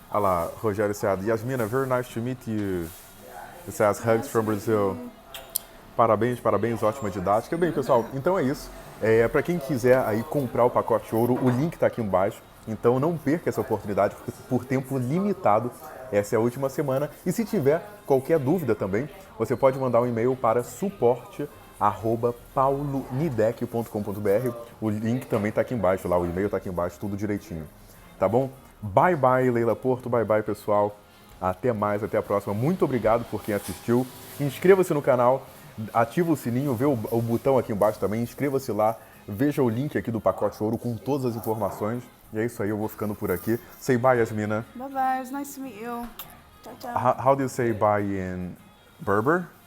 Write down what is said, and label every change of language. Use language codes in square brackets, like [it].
[pt] Olha lá, [en] Rogério said, Yasmina, very nice to meet you. It says hugs from Brazil. [pt] Parabéns, ótima didática. Bem, pessoal, então é isso. Para quem quiser aí comprar o pacote ouro, o link está aqui embaixo. Então não perca essa oportunidade, porque por tempo limitado, essa é a última semana. E se tiver qualquer dúvida também, você pode mandar um e-mail para suporte@paulonideck.com.br. O link também está aqui embaixo, lá o e-mail está aqui embaixo, tudo direitinho. Tá bom? Bye bye, Leila Porto, bye bye, pessoal. Até mais, até a próxima. Muito obrigado por quem assistiu. Inscreva-se no canal, ativa o sininho, vê o botão aqui embaixo também, inscreva-se lá, veja o link aqui do pacote ouro com todas as informações. E é isso aí, eu vou ficando por aqui. [en] Say bye, Yasmina. Bye bye, it was nice to meet you. [it] Ciao, ciao. [en] How do you say bye in Berber?